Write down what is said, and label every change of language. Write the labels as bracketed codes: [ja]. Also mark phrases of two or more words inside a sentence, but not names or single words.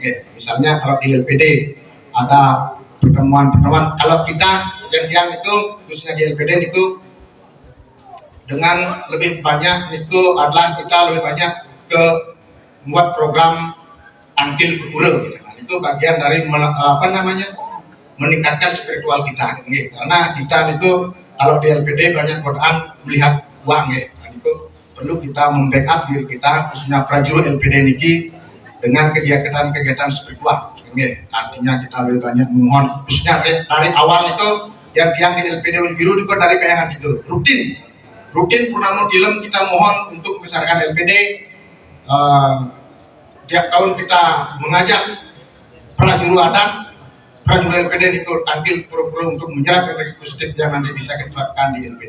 [id] Misalnya kalau di LPD ada pertemuan, kalau kita yang itu khususnya di LPD itu dengan lebih banyak itu adalah kita lebih banyak ke membuat program tangkil kepura. Itu bagian dari meningkatkan spiritual kita. Karena kita itu kalau di LPD banyak godaan melihat uang, itu perlu kita membackup diri kita khususnya prajurit LPD niki dengan kegiatan spiritual. Artinya kita lebih banyak memohon khususnya dari awal itu yang di LPD biru itu dari kayangan itu rutin purnama dilem kita mohon untuk membesarkan LPD. Tiap tahun kita mengajak prajurit LPD itu tampil pro untuk menyerap energi positif yang nanti bisa kita terapkan di LPD.